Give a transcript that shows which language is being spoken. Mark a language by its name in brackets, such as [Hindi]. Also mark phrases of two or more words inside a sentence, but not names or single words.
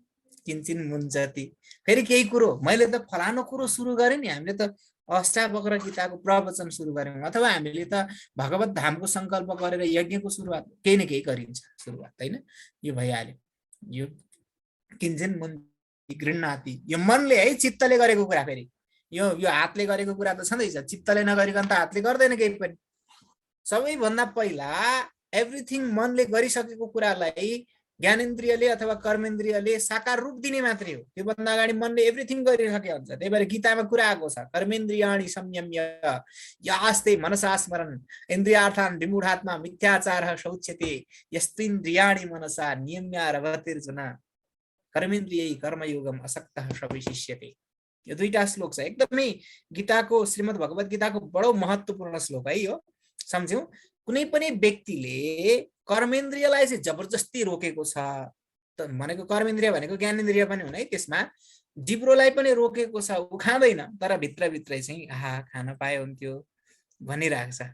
[Sanskrit] किञ्चिन् मुञ्चति, [Nepali] फेरि केही कुरो, मैले त फलानु कुरो सुरु गरेँ नि, हामीले त अष्टावक्र गीताको प्रवचन सुरु गर्यौँ, अथवा हामीले त भगवत धामको सङ्कल्प गरेर यज्ञको सुरुवात, केही न केही गरिन्छ सुरुवात होइन, यो भइहाल्यो। [Sanskrit] यो किञ्चिन् मुञ्चति गृह्णाति, [Nepali] यो मनले है, चित्तले गरेको कुरा, फेरि यो हातले गरेको कुरा त छँदैछ, चित्तले नगरिकन त हातले गर्दैन केही पनि। सबैभन्दा पहिला एभ्रिथिङ मनले गरिसकेको कुरालाई ज्ञानेन्द्रियले अथवा कर्मेन्द्रियले साकार रूप दिने मात्रै हो, त्योभन्दा अगाडि मनले एभ्रिथिङ गरिसकेको हुन्छ। त्यही भएर गीतामा कुरा आएको छ, [Sanskrit] कर्मेन्द्रियाणि संयम्य यास्ते मनसा स्मरन् इन्द्रियार्थान् विमूढात्मा मिथ्याचारः शौच्यते यस्त्विन्द्रियाणि मनसा नियम्य रवतिर्जुन कर्मेन्द्रियै कर्मयोगम असक्तः प्रविशिष्यते। [Nepali] यो 2टा श्लोक छ, एकदमै गीताको, श्रीमद् भगवत गीताको बडो महत्त्वपूर्ण श्लोक है यो, सम्झ्यौ। कुनै पनि व्यक्तिले कर्मेन्द्रियलाई चाहिँ जबरजस्ती रोकेको छ भनेको, कर्मेन्द्रिय भनेको ज्ञानेन्द्रिय पनि हुन् है, त्यसमा जिब्रोलाई पनि रोकेको छ, ऊ खाँदैन, तर भित्रभित्रै चाहिँ खान पाए हुन्थ्यो भनिरहेको छ।